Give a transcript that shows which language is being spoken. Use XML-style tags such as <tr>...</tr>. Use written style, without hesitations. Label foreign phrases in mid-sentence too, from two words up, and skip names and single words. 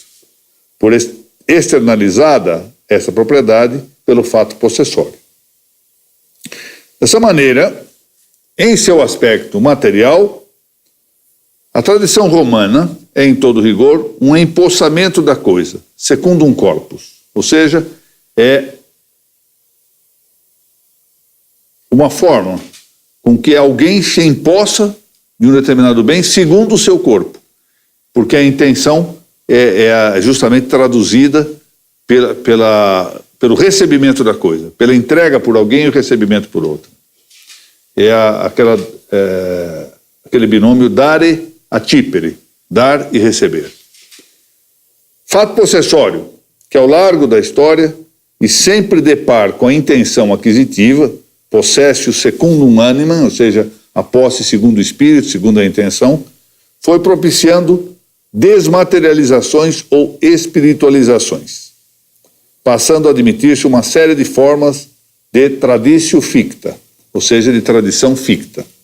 <pt>Por externalizada essa propriedade pelo fato possessório. Dessa maneira, em seu aspecto material, a tradição romana é, em todo rigor, um empossamento da coisa,</pt> <la>secundum corpus,</la> <pt>ou seja, é uma forma com que alguém se empossa de um determinado bem segundo o seu corpo, porque a intenção é justamente traduzida pelo recebimento da coisa, pela entrega por alguém e o recebimento por outro. É aquele binômio</pt> <la>dare acipere,</la> <pt>dar e receber. Fato possessório, que ao largo da história e sempre depar com a intenção aquisitiva,</pt> <la>possessio secundum animam,</la> <pt>ou seja, a posse segundo o espírito, segundo a intenção, foi propiciando desmaterializações ou espiritualizações, passando a admitir-se uma série de formas de</pt> <la>traditio ficta,</la> <pt>ou seja, de tradição ficta.</pt>